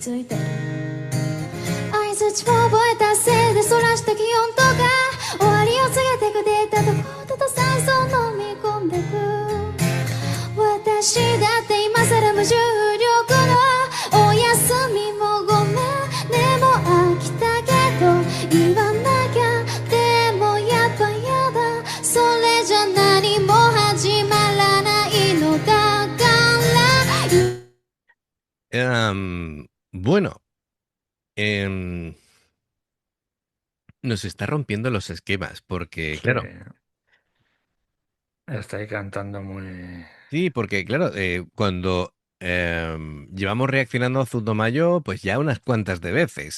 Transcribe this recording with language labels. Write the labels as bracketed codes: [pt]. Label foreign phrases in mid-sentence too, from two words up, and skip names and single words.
[ja] 付いてる相槌を覚えたせいでそらした気温とか終わりを告げてくデータとコードと酸素を飲み込んでく私だって今更無重力のお休みもごめんでも飽きたけど言わなきゃでもやっぱやだそれじゃ何も始まらないのだから [es] Bueno, em, nos está rompiendo los esquemas porque, Sí, claro, está ahí cantando muy... sí, porque claro, cuando llevamos reaccionando a Zutomayo, pues ya unas cuantas de veces.